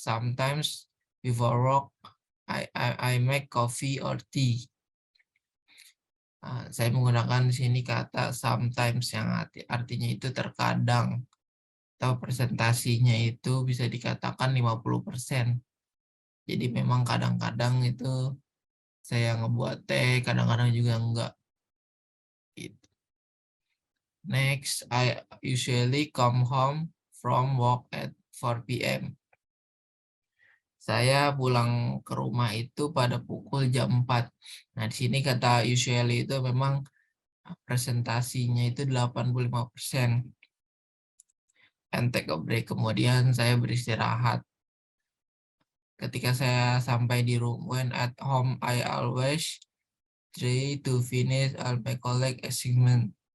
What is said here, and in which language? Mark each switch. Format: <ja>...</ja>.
<en>Sometimes before work, I make coffee or tea.</en> <id>Saya menggunakan di sini kata sometimes yang artinya itu terkadang. Atau presentasinya itu bisa dikatakan 50%. Jadi memang kadang-kadang itu saya ngebuat teh, kadang-kadang juga enggak. Gitu.</id> <en>Next, I usually come home from work at 4 p.m.</en> <id>Saya pulang ke rumah itu pada pukul jam 4. Nah, di sini kata usually itu memang presentasinya itu 85%.</id> <en>And take a break,</en> <id>kemudian saya beristirahat. Ketika saya sampai di rumah,</id> <en>when at home, I always try to finish all my collect assignment.</en>